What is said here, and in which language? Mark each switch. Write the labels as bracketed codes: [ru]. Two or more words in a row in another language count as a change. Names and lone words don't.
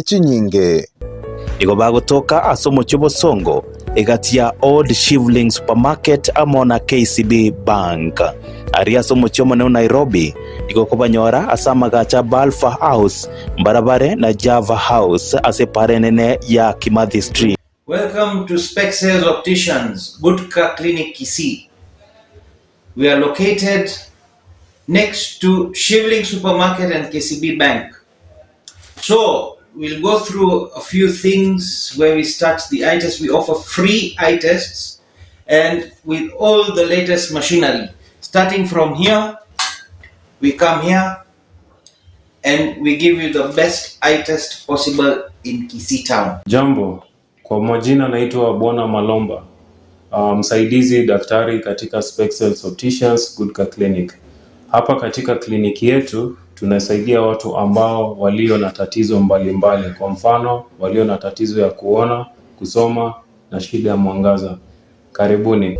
[guz] Chinyinge Igo bagotoka asomo chobosongo egatia Old Shivling Supermarket amona KCB Bank aria somo chomo ne Nairobi igo kubanyora asama gacha Balfa House mbarabare na Java House ase parenene ya Kimathi Street. [en] Welcome to Spexels Opticians Budka Clinic Kisii. We are located next to Shivling Supermarket and KCB Bank. So we'll go through a few things where we start the eye test. We offer free eye tests and with all the latest machinery. Starting from here, we come here and we give you the best eye test possible in Kisii town. [sw] Jambo, kwa majina naitwa Bwana Malomba, msaidizi daktari katika Spexels Opticians Budka Clinic. Hapa katika kliniki yetu tunasaidia watu ambao walio na tatizo mbalimbali, kwa mfano walio na tatizo ya kuona, kusoma na shida ya mwangaza. Karibuni.